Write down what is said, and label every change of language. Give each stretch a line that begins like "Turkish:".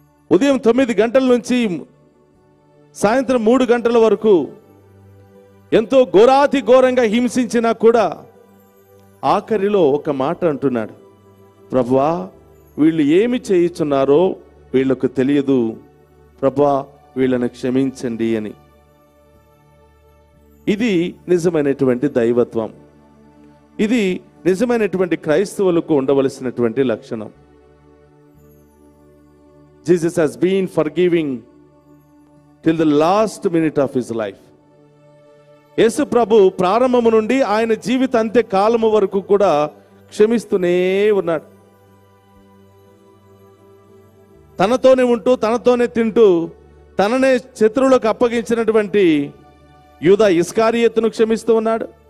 Telugu: ఉదయం 9 గంటల నుంచి సాయంత్రం 3 గంటల వరకు ఎంతో ఘోరాతి ఘోరంగా హింసించినా కూడా ఆఖరిలో ఒక మాట అంటున్నాడు, ప్రభువా వీళ్ళు ఏమి చేయుచున్నారో వీళ్ళకు తెలియదు, ప్రభువా వీళ్ళని క్షమించండి అని. ఇది నిజమైనటువంటి దైవత్వం. ఇది నిజమైనటువంటి క్రైస్తవులకు ఉండవలసినటువంటి లక్షణం.
English: Jesus has been forgiving till the last minute of his life.
Telugu: యేసు ప్రభు ప్రారంభము నుండి ఆయన జీవిత అంత్య కాలము వరకు కూడా క్షమిస్తూనే ఉన్నాడు. తనతోనే ఉంటూ, తనతోనే తింటూ, తననే శత్రువులకు అప్పగించినటువంటి యూదా ఇస్కారియోతును క్షమిస్తూ ఉన్నాడు.